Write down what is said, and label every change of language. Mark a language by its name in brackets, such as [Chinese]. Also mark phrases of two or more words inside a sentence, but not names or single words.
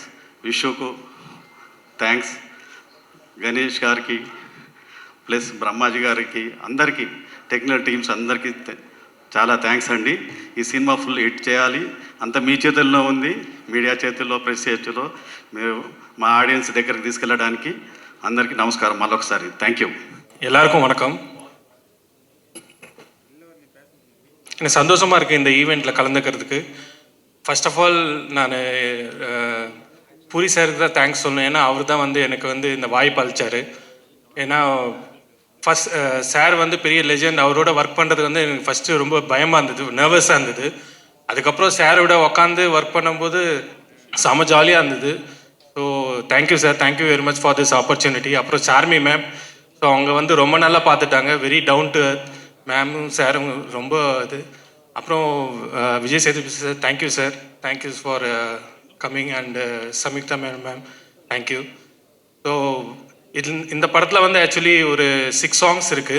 [Telugu] విషుకు థ్యాంక్స్, గణేష్ గారికి ప్లస్ బ్రహ్మాజీ గారికి, అందరికీ [English] technical teams [Telugu] అందరికీ చాలా థ్యాంక్స్ అండి. ఈ సినిమా [English] full hit [Telugu] చేయాలి, అంత మీ చేతుల్లో ఉంది, మీడియా చేతుల్లో, ప్రెస్ చేతుల్లో. మీరు మా ஆடியன்ஸ் దగ్గరికి తీసుకెళ్ళడానికి అందరికీ నమస్కారం మళ్ళొకసారి. [English] thank you. [Tamil] எல்லாருக்கும் வணக்கம். எனக்கு சந்தோஷமாக இருக்குது இந்த ஈவெண்ட்டில் கலந்துக்கிறதுக்கு. [English] first of all [Tamil] நான் பூரி சாருக்கு தான் தேங்க்ஸ் சொல்லணும். ஏன்னா அவர் தான் எனக்கு இந்த வாய்ப்பு அளித்தார். ஏன்னா ஃபஸ்ட் சார் பெரிய லெஜெண்ட். அவரோட ஒர்க் பண்ணுறது எனக்கு ஃபஸ்ட்டு ரொம்ப பயமாக இருந்தது, நர்வஸாக இருந்தது. அதுக்கப்புறம் சாரோட உட்காந்து ஒர்க் பண்ணும்போது செம ஜாலியாக இருந்தது. [English] so thank you sir, thank you very much for this opportunity. [Tamil] அப்புறம் சார்மி மேம், ஸோ அவங்க ரொம்ப நல்லா பார்த்துட்டாங்க, [English] very down to earth. [Tamil] மேமும் சாரும் ரொம்ப இது. [English] அப்புறம் விஜய் சேதுபதி சார், thank you sir, thank you for coming. and Samyuktha ma'am, thank you. [Tamil] ஸோ இந்த படத்தில் ஆக்சுவலி ஒரு 6 சாங்ஸ் இருக்குது.